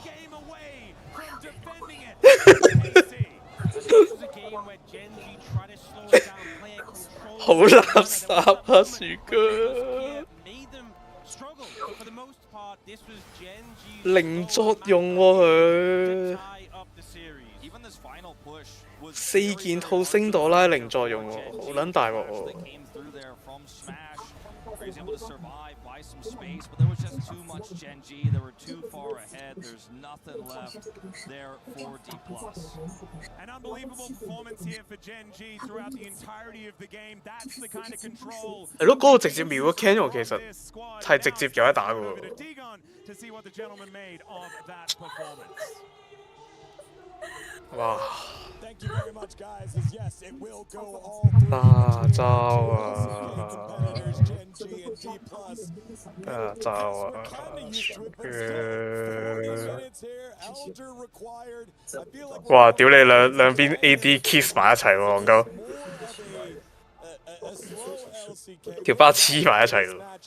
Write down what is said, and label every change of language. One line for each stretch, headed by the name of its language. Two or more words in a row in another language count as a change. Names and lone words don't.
Cantonese: 好垃圾啊，樹哥！零作用喎佢，4件套星朵拉零作用喎，好撚大鑊喎！
English: He's able to survive, buy some space, but there was just too much Gen G. They were too far ahead. There's nothing left there for D+. An unbelievable performance here for Gen G throughout the entirety of the game. That's the kind of control.
Cantonese: 係咯，嗰個直接秒咗 Ken 喎，其實係直接有得打嘅喎。
English: To see what the gentleman made of that performance. 哇！ Thank you very much, guys. Yes, it will go all
Cantonese: 大招啊！大招啊！哇！屌你兩邊
English: AD kiss
Cantonese: 埋一齊喎，戇鳩！條巴黐埋一齊喎。